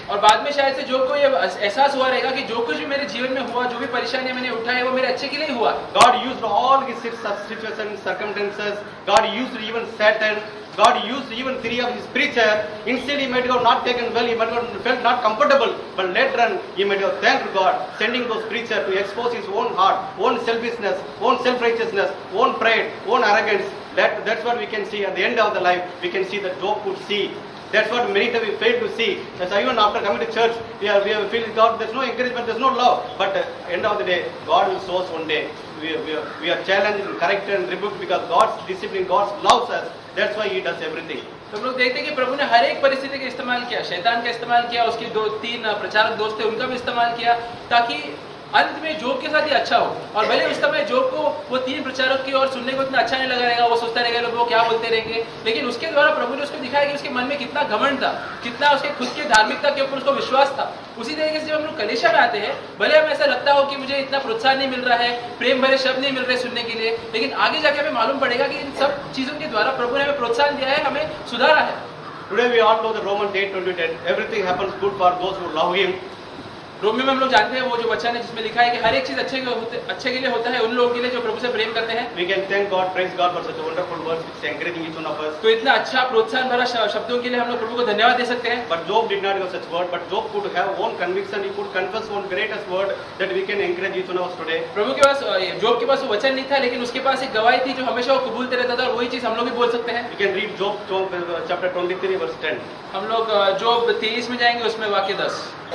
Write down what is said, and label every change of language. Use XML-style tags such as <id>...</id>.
<hi>और बाद में शायद से जॉब को ये एहसास हुआ रहेगा कि जो कुछ भी मेरे जीवन में हुआ, जो भी परेशानियां मैंने उठाई, वो मेरे अच्छे के लिए हुआ।</hi> <en>God used all his situations, circumstances. God used even Satan. God used even 3 of his preachers. Instead, he might have not taken well. He might have felt not comfortable. But later on, he might have thanked God, sending those preachers to expose his own heart, own selfishness, own self-righteousness, own pride, own arrogance. That's what we can see at the end of the life. We can see that Job could see. That's what many times we fail to see. That's why even after coming to church, we have feel God. There's no encouragement. There's no love. But end of the day, God will show us one day. We are challenged and corrected and rebuked because God's discipline, God loves us. That's why He does everything.</en> <hi>तो हम लोग देखते हैं कि प्रभु ने हर एक परिस्थिति का इस्तेमाल किया, शैतान का इस्तेमाल किया, उसके 2-3 प्रचारक दोस्त थे उनका भी इस्तेमाल किया, ताकि अंत में जॉब के साथ ही अच्छा हो। और भले उस समय जॉब को वो 3 प्रचारक की और सुनने को इतना अच्छा नहीं लगा रहेगा, वो सोचता रहेगा लोग वो क्या बोलते रहेंगे, लेकिन उसके द्वारा प्रभु ने उसको दिखाया कि उसके मन में कितना घमंड था, कितना उसके खुद की धार्मिकता के ऊपर उसको विश्वास था। उसी तरीके से जब हम लोग कलीसिया में आते हैं, भले हमें ऐसा लगता हो कि मुझे इतना प्रोत्साहन नहीं मिल रहा है, प्रेम भरे शब्द नहीं मिल रहे सुनने के लिए, लेकिन आगे जाके हमें मालूम पड़ेगा कि इन सब चीजों के द्वारा प्रभु ने हमें प्रोत्साहन दिया है, हमें सुधारा है।</hi> <en>Today we all know that Romans 8:20, everything happens good for those who love Him.</en> <hi>रोमी में हम लोग जानते हैं वो जो वचन है जिसमें लिखा है कि हर एक चीज अच्छे के लिए होता है उन लोगों के लिए जो प्रभु से प्रेम करते हैं।</hi> <en>We can thank God, praise God for such a wonderful words which is encouraging each one of us.</en> <hi>तो इतना अच्छा प्रोत्साहन भरा शब्दों के लिए हम लोग प्रभु को धन्यवाद दे सकते हैं।</hi> <en>But Job did not have such word. But Job could have own conviction. He could confess one greatest word that we can encourage each one of us today.</en> <hi>प्रभु के पास, जॉब के पास वो वचन नहीं था, लेकिन उसके पास एक गवाही थी जो हमेशा वो कबूलते रहता था, और वही चीज हम लोग भी बोल सकते हैं।</hi> <en>You can read Job chapter 23 verse 10.</en> <hi>हम लोग जॉब 23 में जाएंगे, उसमें वाक्य 10।</hi>